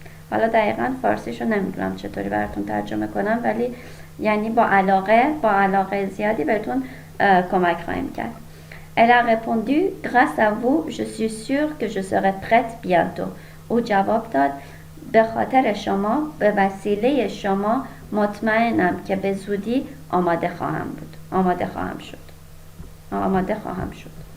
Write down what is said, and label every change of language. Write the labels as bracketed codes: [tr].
[fa] حالا دقیقاً فارسیشو نمیدونم چطوری براتون ترجمه کنم، ولی یعنی با علاقه زیادی بهتون کمک خواهیم کرد. [fr] Elle a répondu grâce à vous je suis sûre que je serai prête bientôt. [fa] او جواب داد به خاطر شما، به وسیله شما مطمئنم که به زودی آماده خواهم شد.